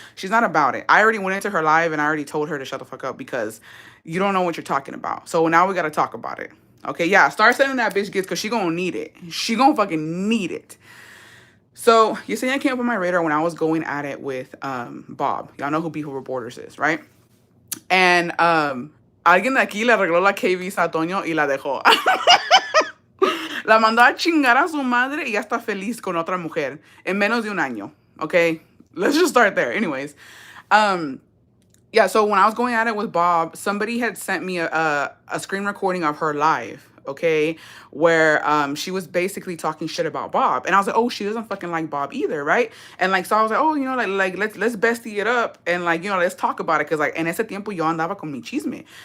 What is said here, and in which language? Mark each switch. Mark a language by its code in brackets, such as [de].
[en] She's not about it. I already went into her live, and I already told her to shut the fuck up because you don't know what you're talking about. So now we gotta talk about it, okay? Yeah, start sending that bitch gifts because she gonna need it. She gonna fucking need it. So, Yesenia came up on my radar when I was going at it with Bob. Y'all know who Beef Over Borders is, right? And [es] alguien de aquí le arregló la K visa a Toño y la dejó. La mandó a chingar a su madre y ya está feliz con otra mujer en menos de un año. [en] Okay, let's just start there. Anyways, um, yeah, so when I was going at it with Bob, somebody had sent me a screen recording of her live, okay, where she was basically talking shit about Bob. And I was like, oh, she doesn't fucking like Bob either, right? And like, so I was like, oh, like let's bestie it up and like, let's talk about it. Cause like, [es] en ese tiempo yo andaba con mi chisme.